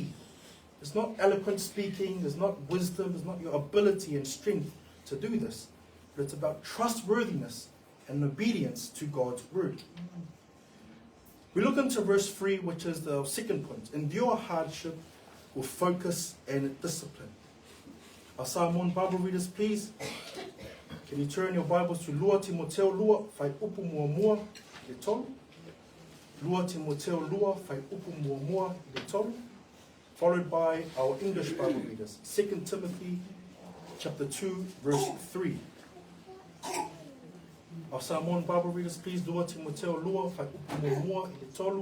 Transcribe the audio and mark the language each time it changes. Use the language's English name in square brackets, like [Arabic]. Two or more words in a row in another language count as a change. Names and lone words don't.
[English] It's not eloquent speaking, it's not wisdom, it's not your ability and strength to do this, but it's about trustworthiness and obedience to God's word. We look into verse 3, which is the second point. Endure hardship with focus and discipline. Our Samoan Bible readers, please. Can you turn your Bibles to [Samoan] Lua Timoteo Lua, Fai Upu Mua Mua, Le Tolu. Lua Timoteo Lua, Fai Upu Mua Mua, Le Tolu. [English] Followed by our English Bible readers. 2 Timothy chapter 2, verse 3. Our Samoan Bible readers, please. [Samoan] Lua Timoteo Lua, Fai Upu Mua Mua, Le Tolu.